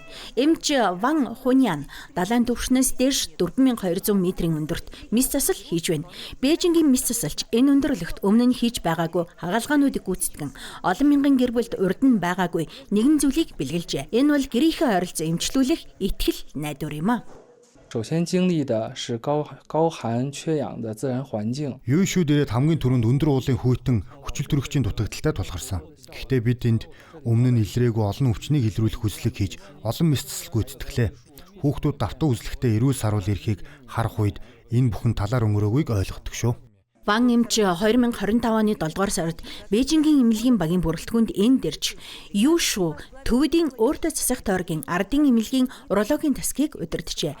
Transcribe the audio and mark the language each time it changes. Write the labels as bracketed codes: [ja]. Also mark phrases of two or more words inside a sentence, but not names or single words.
[mn] Эмч Ван Хунян далайн түвшнээс дээш 4200 метрийн өндөрт мис засал хийж байна. Бээжингийн мис засалч энэ өндөрлөгт өмнө нь хийж байгаагүй хагалгаануудыг гүйцэтгэн олон мянган гэр бүлд урд нь байгаагүй нэгэн зүйлийг бэлгэлжээ. Энэ бол гэрийнхээ ойролцоо эмчлүүлэх итгэл найдвар юм а. [zh] 首先经历的是高寒缺氧的自然环境。 [mn] Юушүүд ирээд хамгийн түрүүнд өндөр уулын хүйтэн хүчил төрөгчийн дутагдaltaй тулгарсан. Гэхдээ бид энд өмнө нь илрээгүй олон өвчнийг илрүүлэх хүслэг хийж олон мэс засал гүйцэтгэлээ. Хүүхдүүд давтан үзлэхдээ эрүүл саруул ирэхийг харах үед энэ бүхэн талаар өнгөрөөгүйг ойлгодог шүү. Ван эмч 2025 оны 7 дугаар сард Бээжингийн эмнэлгийн багийн бүрэлдэхүүнд энд ирж Юшу төвөдийн өөртөө засах тойргийн ардын эмнэлгийн урологийн тасгийг удирджээ.